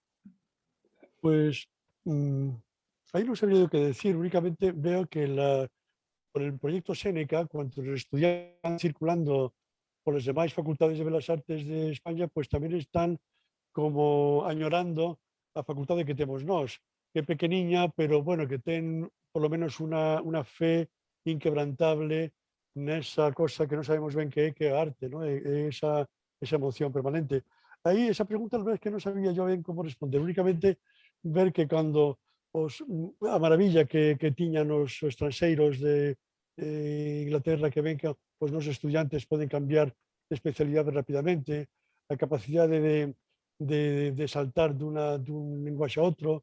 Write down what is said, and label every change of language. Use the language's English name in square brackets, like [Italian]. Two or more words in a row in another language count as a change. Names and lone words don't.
[Spanish] Pues ahí no sabría qué decir. Únicamente veo que por el proyecto Séneca, cuando los estudiantes están circulando por las demás facultades de Bellas Artes de España, pues también están como añorando [Galician] a facultade que temos nós, que é pequeniña, pero bueno, que ten [Spanish] por lo menos [Galician] unha fe inquebrantable nesa cosa que non sabemos ben que é a arte, ¿no? Esa emoción permanente. Aí esa pregunta, a verdade é que non sabía yo ben como responder, únicamente ver que cando a maravilla que tiñan os estranxeiros de Inglaterra, que ven que os nosos estudiantes poden cambiar de especialidade rapidamente, a capacidade de saltar dun lenguaxe a outro.